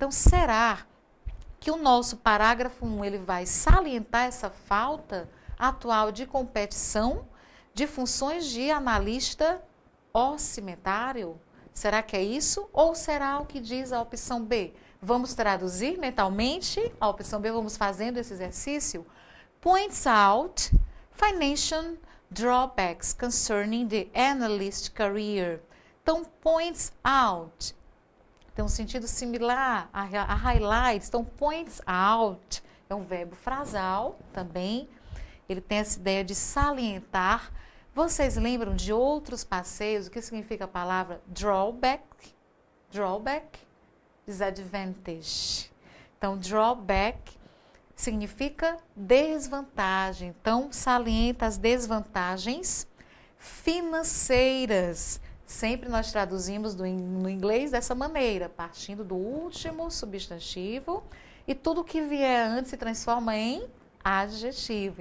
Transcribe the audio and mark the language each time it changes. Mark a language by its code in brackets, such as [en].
[pt] Então, será que o nosso parágrafo 1 ele vai salientar essa falta atual de competição de funções de analista orçamentário? Será que é isso? Ou será o que diz a opção B? Vamos traduzir mentalmente a opção B, vamos fazendo esse exercício. [en] Points out financial drawbacks concerning the analyst career. [pt] Então, points out tem um sentido similar a highlights. Então, points out é um verbo frasal também. Ele tem essa ideia de salientar. Vocês lembram de outros passeios? O que significa a palavra drawback? [en] Drawback, disadvantage. [pt] Então, drawback significa desvantagem. Então, salienta as desvantagens financeiras. Sempre nós traduzimos no inglês dessa maneira, partindo do último substantivo e tudo que vier antes se transforma em adjetivo.